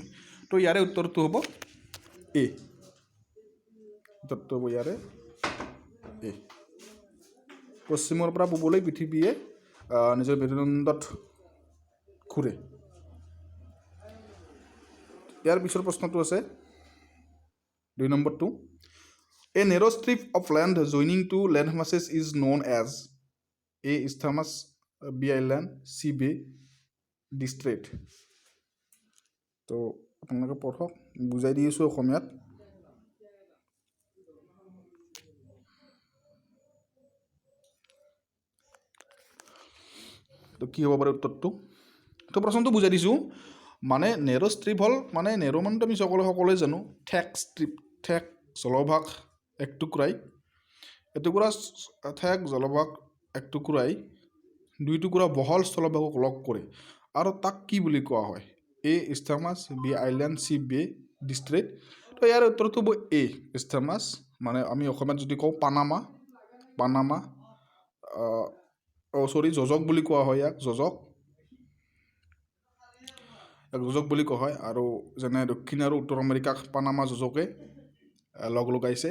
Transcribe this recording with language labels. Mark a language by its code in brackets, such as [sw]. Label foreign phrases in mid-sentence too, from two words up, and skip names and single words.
[as] তো ইয়াৰে উত্তৰটো হ'ব A। উত্তৰটো হ'ব ইয়াৰে A। পশ্চিমৰ পৰা পূবলৈ পৃথিৱীয়ে নিজৰ মেৰুদণ্ডত ঘূৰে। ইয়াৰ পিছৰ প্ৰশ্নটো আছে 2 নম্বৰটো, [en] A narrow strip of land joining two land masses is known as A isthmus, B island, C bay, D strait। [as] তো আপোনালোকে পঢ়ক, বুজাই দি আছোঁ অসমীয়াত। তো কি হ'ব পাৰে উত্তৰটো? তো প্ৰশ্নটো বুজাই দিছোঁ। মানে [en] narrow strip [as] হ'ল, মানে নেৰ' মানেতো আমি সকলোৱে জানো, ঠেক ষ্ট্ৰিপ, ঠেক জলভাগ এক টুকুৰাই, এটুকুৰা ঠেক জলভাগ এক টুকুৰাই 2 টুকুৰা বহল স্থলভাগক লগ কৰে আৰু তাক কি বুলি কোৱা হয়? [en] A isthmus, B island, C bay, D strait। [as] তো ইয়াৰ উত্তৰটো হ'ব [en] A isthmus, [as] মানে আমি অসমীয়াত যদি কওঁ পানামা যোজক বুলি কোৱা হয়, ইয়াক যোজক বুলি কোৱা হয়। আৰু যেনে দক্ষিণ আৰু উত্তৰ আমেৰিকাক পানামা যোজকে লগ লগাইছে।